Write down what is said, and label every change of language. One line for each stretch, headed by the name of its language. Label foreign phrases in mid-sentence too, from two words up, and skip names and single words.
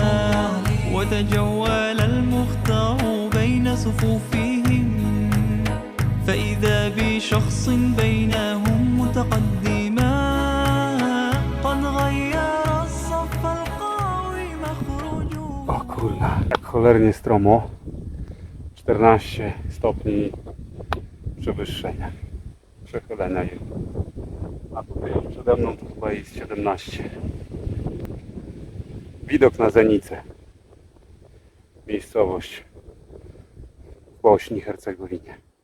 Arabic: وتجول المختار بين صفوفهم فإذا بشخص بينهم متقدما قد غير الصف القوي مخرجه.
Polish: O kurna, jak cholernie stromo. 14 stopni przewyższenia, przechylenia. A tutaj już przede mną to chyba jest 17. Widok na Zenicę. Miejscowość w Bośni i Hercegowinie.